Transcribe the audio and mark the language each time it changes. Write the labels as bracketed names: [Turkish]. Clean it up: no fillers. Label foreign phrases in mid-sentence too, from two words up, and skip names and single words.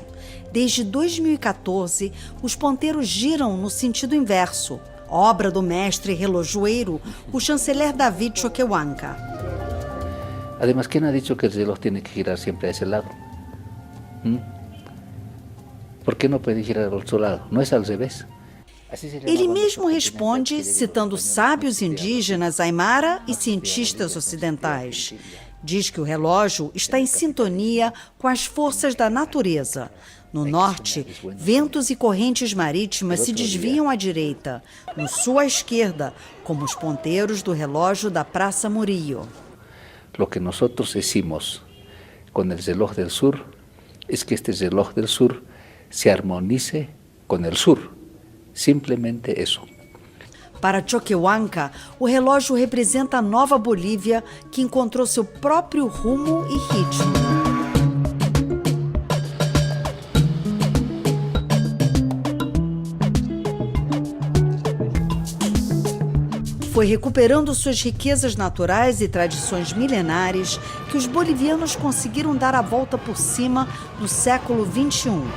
[Portuguese] Desde 2014, os ponteiros giram no sentido inverso, obra do mestre relojoeiro, o chanceler David Choquehuanca. [Spanish] Además, ¿quién ha dicho que el reloj tiene que girar siempre a ese lado? ¿Por qué no puede girar al otro lado? No es al revés. [Portuguese] Ele mesmo responde citando sábios indígenas aimara e cientistas ocidentais. Diz que o relógio está em sintonia com as forças da natureza. No norte, ventos e correntes marítimas se desviam à direita, no sul à esquerda, como os ponteiros do relógio da Praça Murillo. [Spanish] Lo que nosotros decimos con el reloj del sur es que este reloj del sur se armonice con el sur. [Portuguese] Simplesmente isso. Para Choquehuanca, o relógio representa a nova Bolívia que encontrou seu próprio rumo e ritmo. Foi recuperando suas riquezas naturais e tradições milenares que os bolivianos conseguiram dar a volta por cima no século XXI.